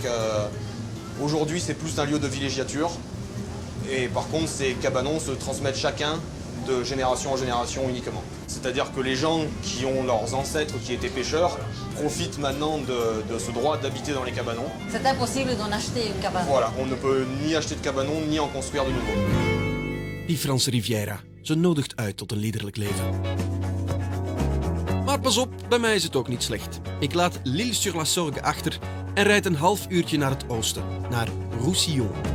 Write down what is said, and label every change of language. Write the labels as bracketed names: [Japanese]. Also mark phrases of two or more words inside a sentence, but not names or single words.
[French] Aujourd'hui, c'est plus un lieu de villégiature. Et par contre, ces cabanons se transmettent chacun de génération en génération uniquement. C'est-à-dire que les gens qui ont leurs ancêtres qui étaient pêcheurs profitent maintenant de ce droit d'habiter dans les cabanons. C'est impossible d'en acheter une cabane. Voilà, on ne peut ni acheter de cabanon, ni en construire de nouveau. [Dutch] Die Franse Riviera, ze nodigt uit tot een liederlijk leven. Maar pas op, bij mij is het ook niet slecht. Ik laat l'Île-sur-la-Sorgue achter en rijd een half uurtje naar het oosten, naar Roussillon.